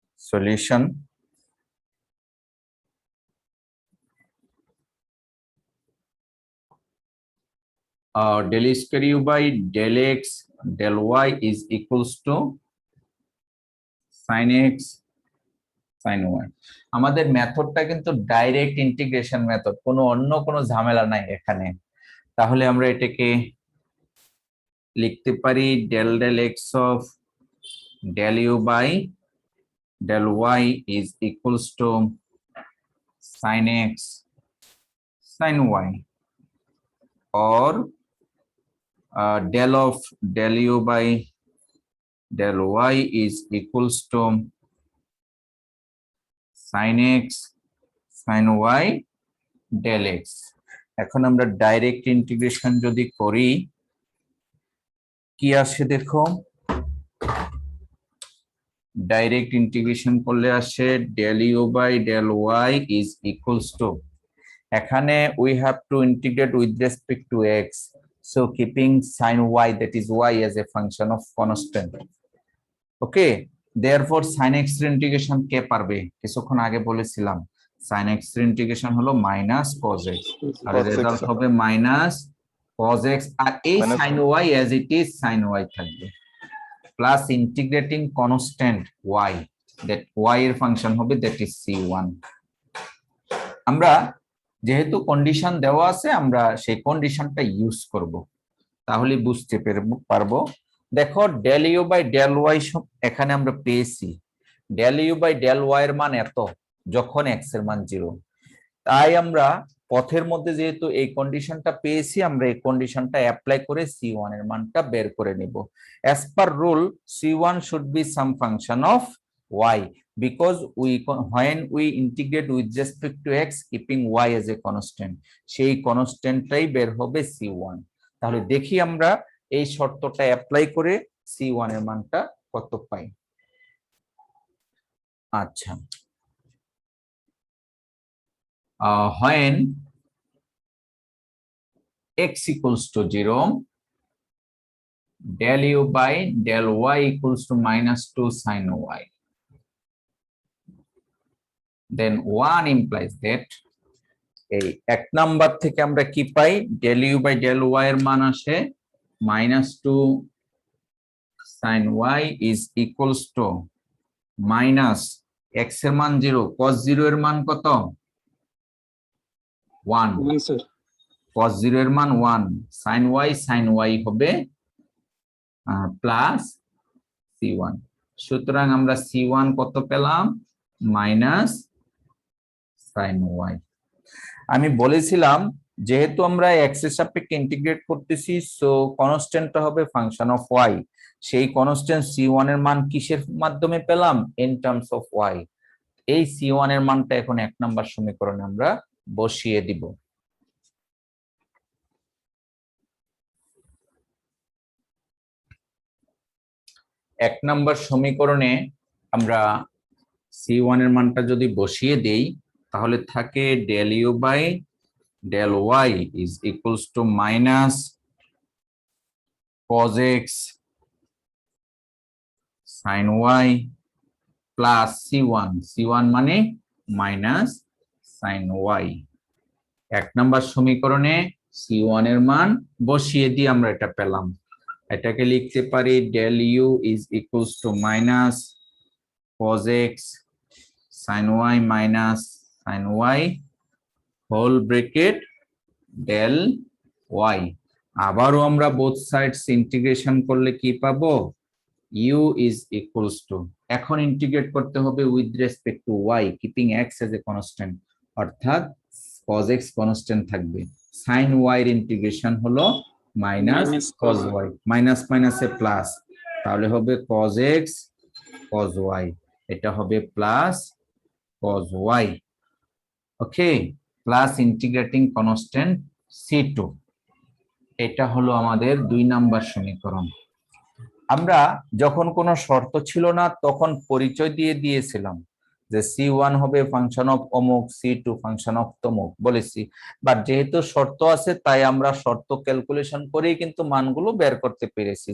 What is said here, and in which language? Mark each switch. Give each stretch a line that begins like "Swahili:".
English: Solution, del square u by del x del y is equals to sin x sin y।
Bangla: আমাদের মেথডটা কিন্তু direct integration method, কোনো অন্য কোনো ঝামেলা নাই এখানে। তাহলে আমরা এটাকে লিখতে পারি
English: del del x of del u by del y is equals to sin x sin y, or del of del u by del y is equals to sin x sin y del x।
Bangla: এখন আমরা direct integration যদি করি কি আসে দেখো, direct integration করলে আসে
English: del u by del y is equals to,
Bangla: এখানে
English: we have to integrate with respect to x, so keeping sin y, that is y as a function of constant, okay, therefore sin x
Bangla: এর integration কে পারবে? কিছুক্ষণ আগে বলেছিলাম sin x এর integration হলো minus cos x, আর
English: Cos x,
Bangla: result
English: sir।
Bangla: হবে minus cos x, আর এই
English: Minus sin y as it is sin y
Bangla: থাকবে,
English: plus integrating constant y, that y
Bangla: এর ফাংশন হবে
English: that is c1।
Bangla: আমরা যেহেতু condition দেওয়া আছে আমরা সেই কন্ডিশনটা ইউজ করব, তাহলে বুঝতে পারবো। দেখো del u by del y এখানে আমরা পেয়েছি del u by del y এর মান এত যখন x এর মান 0, তাই আমরা পথের মধ্যে যেহেতু এই কন্ডিশনটা পেয়েছি, আমরা এই কন্ডিশনটা অ্যাপ্লাই করে C1 এর মানটা বের করে নিব।
English: as per rule C1 should be some function of y because when we integrate with respect to x keeping y as a constant,
Bangla: সেই কনস্ট্যান্টটাই বের হবে C1। তাহলে দেখি আমরা এই শর্তটা অ্যাপ্লাই করে C1 এর মানটা কত পাই।
English: আচ্ছা, when x equals to 0, del u by del y equals to -2 sin y, then 1 implies that
Bangla: এই এক নাম্বার থেকে আমরা কি পাই, del u by del y এর মান আসে -2 sin y is equals to minus x এর মান 0, cos 0 এর মান কত 1, cos 0 এর মান 1, sin y হবে প্লাস C1। সুতরাং আমরা C1 কত পেলাম, মাইনাস sin y। আমি বলেছিলাম যেহেতু আমরা x এর সাপেক্ষে ইন্টিগ্রেট করতেছি, সো কনস্ট্যান্টটা হবে ফাংশন অফ y। সেই কনস্ট্যান্ট C1 এর মান কিসের মাধ্যমে পেলাম, ইন টার্মস অফ y। এই C1 এর মানটা এখন 1 নাম্বার সমীকরণে আমরা বসিয়ে দিব। এক নাম্বার সমীকরণে আমরা C1 এর মানটা যদি বসিয়ে দেই, তাহলে থাকে
English: del u by del y is equals to minus cos x sin y plus C1 মানে minus sin y।
Bangla: এক নাম্বার সমীকরণে C1 এর মান বসিয়ে দিয়ে আমরা এটা পেলাম। এটাকে লিখতে পারি
English: del u is equals to minus cos x sin y minus sin y whole bracket del y।
Bangla: আবারও আমরা both sides ইন্টিগ্রেশন করলে কি পাবো, u is equals to, এখন ইন্টিগ্রেট করতে হবে
English: with respect to y keeping x as a constant,
Bangla: অর্থাৎ cos x constant থাকবে, sin y এর ইন্টিগ্রেশন হলো মাইনাস cos y, মাইনাস মাইনাসে প্লাস, তাহলে হবে cos x cos y, এটা হবে প্লাস cos y। ওকে, প্লাস ইন্টিগ্রেটিং কনস্ট্যান্ট C2, এটা হলো আমাদের 2 নাম্বার সমীকরণ। আমরা যখন কোনো শর্ত ছিল না তখন পরিচয় দিয়ে দিয়েছিলাম যে C1 হবে ফাংশন অফ অমুক, C2 ফাংশন অফ তমুক বলেছি, বাট যেহেতু শর্ত আছে তাই আমরা শর্ত ক্যালকুলেশন করেই কিন্তু মানগুলো বের করতে পেরেছি।